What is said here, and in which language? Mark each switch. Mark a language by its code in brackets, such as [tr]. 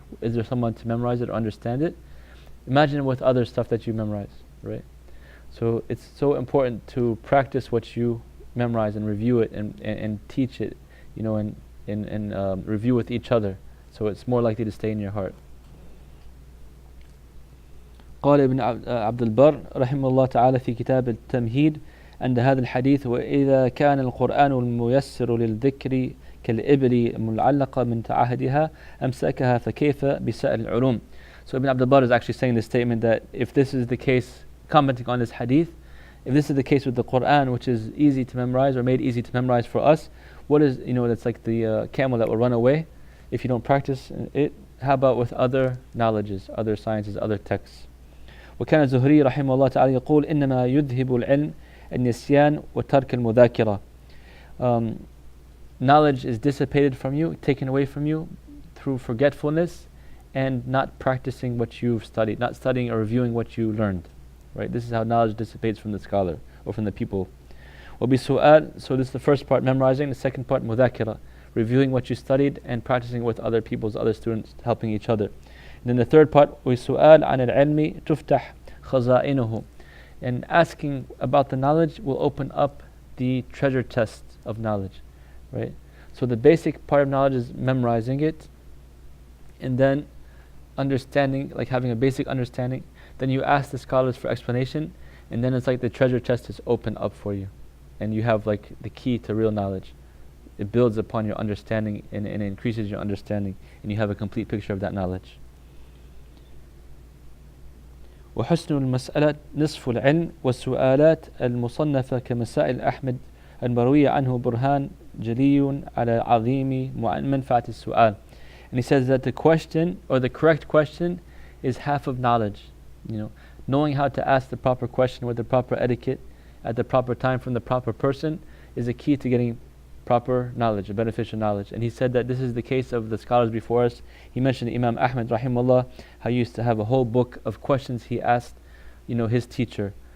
[en] Is there someone to memorize it or understand it? Imagine with other stuff that you memorize, right? So it's so important to practice what you memorize and review it and teach it, and review with each other. So it's more likely to stay in your heart. [ar] قال ابن عبد البر رحمه الله تعالى في كتاب التمهيد عند هذا الحديث وإذا كان القرآن الميسر للذكر كالإبل المعلقة من تعهدها أمسكها فكيف بسائر العلوم. [en] So Ibn Abdul Bar is actually saying this statement that if this is the case, commenting on this hadith, if this is the case with the Quran, which is easy to memorize or made easy to memorize for us, what is, that's like the camel that will run away if you don't practice it. How about with other knowledges, other sciences, other texts? [ar] وكان الزهري رحمه الله تعالى يقول إنما يذهب العلم النسيان وترك المذاكرة. [en] Knowledge is dissipated from you, taken away from you through forgetfulness and not practicing what you've studied, not studying or reviewing what you learned. Right? This is how knowledge dissipates from the scholar or from the people. [ar] وبسؤال, [en] so this is the first part, memorizing. The second part, مذاكرة, reviewing what you studied and practicing with other people's, other students, helping each other. And then the third part, [ar] وسؤال عن العلم تفتح خزائنه, [en] and asking about the knowledge will open up the treasure chest of knowledge, right? So the basic part of knowledge is memorizing it, and then understanding, like having a basic understanding. Then you ask the scholars for explanation, and then it's like the treasure chest is open up for you, and you have like the key to real knowledge. it builds upon your understanding and it increases your understanding, and you have a complete picture of that knowledge. [ar] وحسن المسألة نصف العلم والسؤالات المصنفة كمسائل أحمد المروية عنه برهان جلي على عظيم منفعة السؤال. [en] And he says that the question, or the correct question, is half of knowledge. Knowing how to ask the proper question with the proper etiquette at the proper time from the proper person is a key to getting proper knowledge, a beneficial knowledge. And he said that this is the case of the scholars before us. He mentioned Imam Ahmad rahimahullah, how he used to have a whole book of questions he asked his teacher.